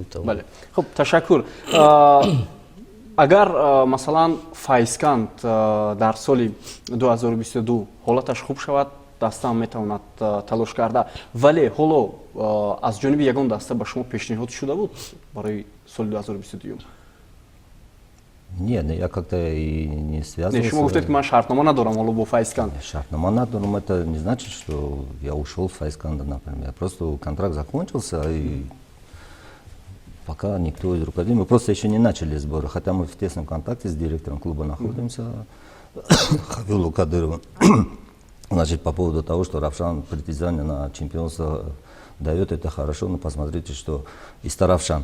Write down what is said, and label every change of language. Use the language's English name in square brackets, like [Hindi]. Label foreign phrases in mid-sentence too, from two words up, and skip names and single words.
[Tajik] хуб ташаккур. агар масалан Файзканд дар соли 2022 ҳолаташ хуб шавад, даста метавонад талош карда, вале ҳоло аз ҷониби ягон даста ба шумо пешниҳод шуда буд барои соли 2022? [Russian] Нет, я как-то и не связывался. [Tajik] Шумо гуфтед ки ман шартнома надорам ҳоло бо Файзканд. Шартнома надорам, [Russian] это не значит, что я ушел с Файзканда, например. Просто контракт закончился, и пока никто из руководителей, мы просто еще не начали сборы, хотя мы в тесном контакте с директором клуба находимся, Хавилу Кадыровым. Значит, по поводу того, что Равшан притязание на чемпионство дает, это хорошо, но посмотрите, что и Ставравшан.